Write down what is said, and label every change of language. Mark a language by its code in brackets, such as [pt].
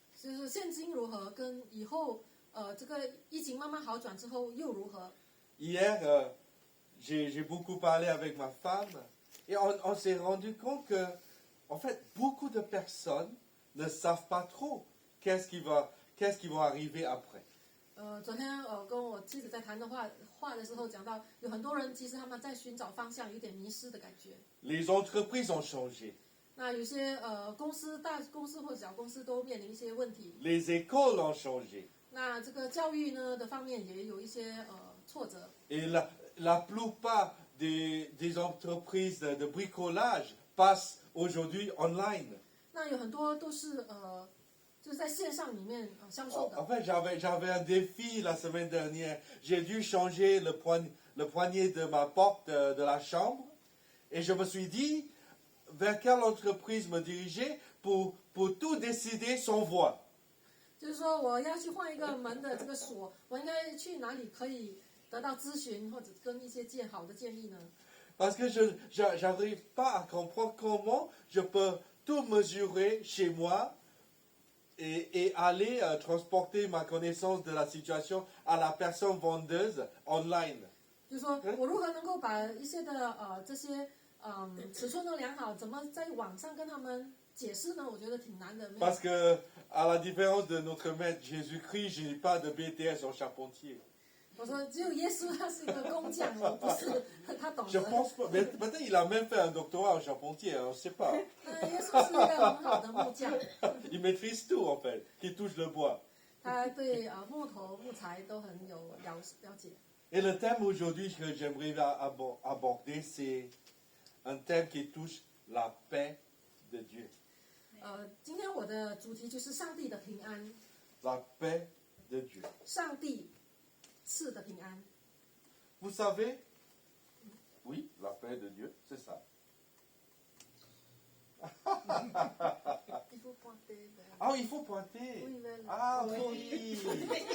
[zh] 就是现今如何，跟以后这个疫情慢慢好转之后又如何？ [fr] Hier, j'ai beaucoup parlé avec ma femme et on s'est rendu compte que, en fait, beaucoup de personnes ne savent pas trop qu'est-ce qui va arriver après. [zh] 昨天跟我妻子在谈的话的时候讲到，有很多人其实他们在寻找方向，有点迷失的感觉。 [fr] Les entreprises ont changé, [zh] 那有些大公司或者小公司都面临一些问题。 [fr] les écoles ont changé [zh] 那这个教育呢的方面也有一些挫折。 [fr] et la plupart des entreprises de bricolage passent aujourd'hui online. [zh] 那有很多都是就是在线上里面销售的。 [fr] fait, j'avais un défi la semaine dernière. J'ai dû changer le poignet de ma porte de la chambre. Et je me suis dit vers quelle entreprise me diriger pour tout décider sans voix. [zh] 就是说我要去换一个门的这个锁，我应该去哪里可以得到咨询或者跟一些好的建议呢？ [fr] Parce que je n'arrive pas à comprendre comment je peux tout mesurer chez moi et aller transporter ma connaissance de la situation à la personne vendeuse online. [zh] 就是说我如何能够把一些的这些尺寸都量好，怎么在网上跟他们解释呢？我觉得挺难的。没有 [fr] Parce que, à la différence de notre maître Jésus-Christ, je n'ai pas de BTS en charpentier. [zh] 我说只有耶稣他是一个工匠，我不是，他懂 [fr] Je [zh] 得。 [fr] pense pas. Mais peut-être il a même fait un doctorat en charpentier, hein, on ne sait pas. [zh] 那耶稣是一个很好的木匠， [fr] Il maîtrise tout en fait, qui touche le bois. [zh] 他对木头、木材都很有了解。 [fr] Et le thème aujourd'hui que j'aimerais aborder, c'est un thème qui touche la paix de Dieu. [zh] 今天我的主题就是上帝的平安， [fr] La paix de Dieu. [zh] 上帝赐的平安。 [fr] Vous savez, oui, la paix de Dieu, c'est ça. Il faut pointer vers- Ah, il faut pointer. Oui, vers le- Ah oui. oui.